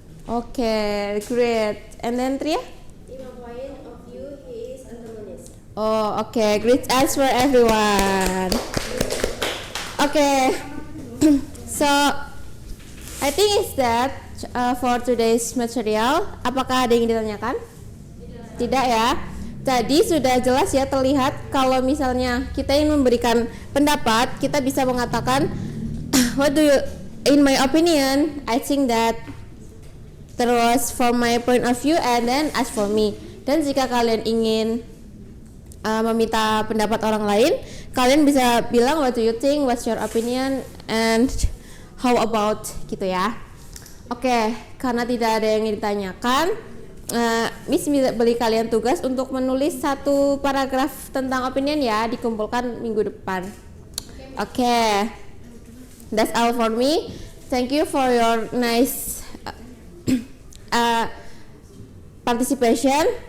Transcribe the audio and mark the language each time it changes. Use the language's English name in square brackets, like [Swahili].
[English] Okay, great. And then Tria? In my point of view, he is antagonist. Oh, okay, great answer everyone. Okay, so I think it's that for today's material. [Indonesian] Apakah ada yang ditanyakan? Tidak ya. Tadi sudah jelas ya, terlihat kalau misalnya kita ingin memberikan pendapat, kita bisa mengatakan [English] what do you, in my opinion, I think that, [Indonesian] terus [English] from my point of view, and then ask for me. [Indonesian] Dan jika kalian ingin meminta pendapat orang lain, kalian bisa bilang [English] what do you think, what's your opinion, and how about, [Indonesian] gitu ya. Oke, karena tidak ada yang ditanyakan, Miss beri kalian tugas untuk menulis satu paragraf tentang opinion ya, dikumpulkan minggu depan. [English] Oke, that's all for me. Thank you for your nice participation.